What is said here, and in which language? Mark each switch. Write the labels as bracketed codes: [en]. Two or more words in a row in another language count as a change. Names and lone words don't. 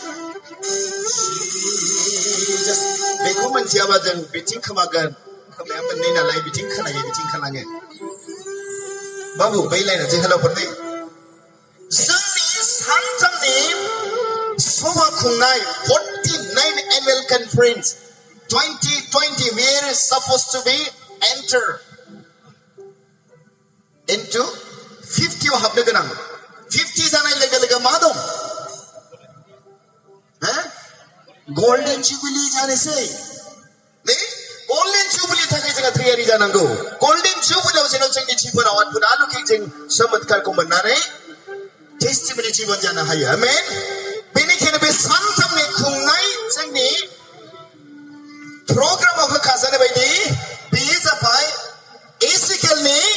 [brx] बेखौ मिथियाबा जों बिथिं खोमागोन खोमाया मोननै नालाय बिथिं खोनायो बिथिं खोनाङो बाबु बै लाइना जे हेलौफोर नै जोंनि सानथामनि सभा खुंनाय 49 [en] annual conference 2020 we are supposed to be enter [brx] into 50 हाबनो गोनां 50 जानाय लोगो लोगो मा दं हा [en] golden jubilee [brx] जानोसै नै [en] golden jubilee [brx] थाखाय जोंहा तैयारि जानांगौ गोल्डन जुबिलीयाव जेन जोंनि जिबनाव अद्भुत आलौकिकजों चमत्कारखौ मोननानै टेस्टिमनि जीवन जानो हायो आमेन बेनिखायनो बे सानथामनि खुंनाय जोंनि प्रग्रामाव होखाजानाय बायदि बेयो जाबाय इजिकेलनि